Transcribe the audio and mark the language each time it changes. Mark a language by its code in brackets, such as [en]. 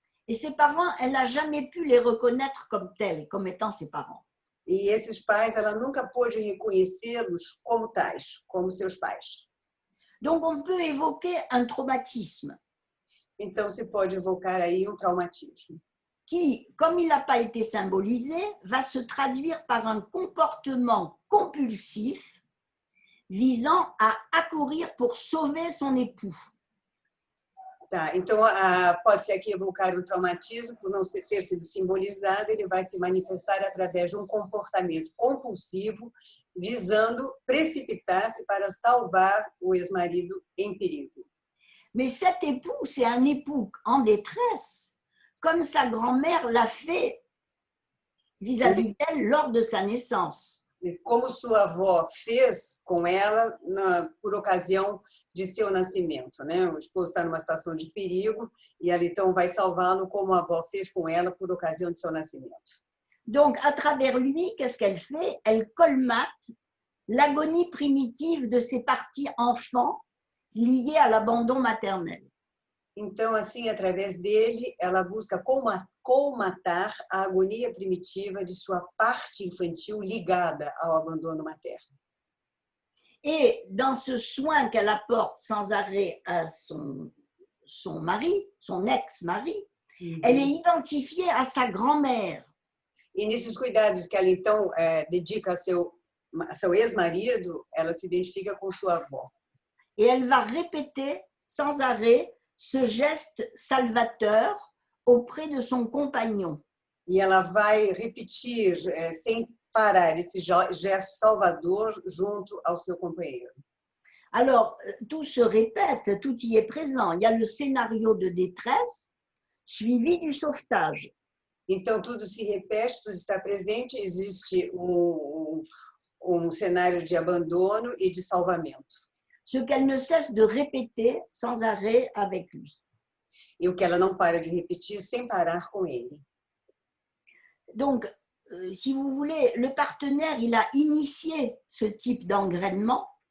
[fr] Et ses parents, elle n'a jamais pu les reconnaître comme tels, comme étant ses parents. [pt] E esses pais, ela nunca pôde reconhecê-los como tais, como seus pais. [fr] Donc, on peut évoquer un traumatisme. [pt] Então, se pode evocar aí um traumatismo. [fr] Qui, comme il n'a pas été symbolisé, va se traduire par un comportement compulsif visant à accourir pour sauver son époux. [pt] Tá, então, pode-se aqui evocar um traumatismo, por não ter sido simbolizado, ele vai se manifestar através de um comportamento compulsivo, visando precipitar-se para salvar o ex-marido em perigo. [fr] Mais cet époux, c'est un époux en détresse, comme sa grand-mère l'a fait vis-à-vis d'elle lors de sa naissance. [pt] Como sua avó fez com ela por ocasião de seu nascimento, né? O esposo está numa situação de perigo e ela então vai salvá-lo como a avó fez com ela por ocasião de seu nascimento. [fr] Donc, à travers lui, qu'est-ce qu'elle fait? Elle colmate l'agonie primitive de ces parties enfants liées à l'abandon maternel. [pt] Então, assim, através dele, ela busca colmatar a agonia primitiva de sua parte infantil ligada ao abandono materno. [fr] Et dans ce soin qu'elle apporte sans arrêt à son mari, son ex-mari, elle est identifiée à sa grand-mère. [pt] E nesses cuidados que ela, então, dedica a seu ex-marido, ela se identifica com sua avó. [fr] Et elle va répéter sans arrêt ce geste salvateur auprès de son compagnon. [pt] E ela vai repetir, sem parar, esse gesto salvador junto ao seu companheiro. [fr] Alors, tout se répète, tout y est présent. Il y a le scénario de détresse suivi du sauvetage. [pt] Então, tudo se repete, tudo está presente, existe um cenário de abandono e de salvamento. [fr] Ce qu'elle ne cesse de répéter sans arrêt avec lui. [pt] E o que ela não para de repetir sem parar com ele. [fr] Donc, si vous voulez, le partenaire, il a initié ce type d'engrainement.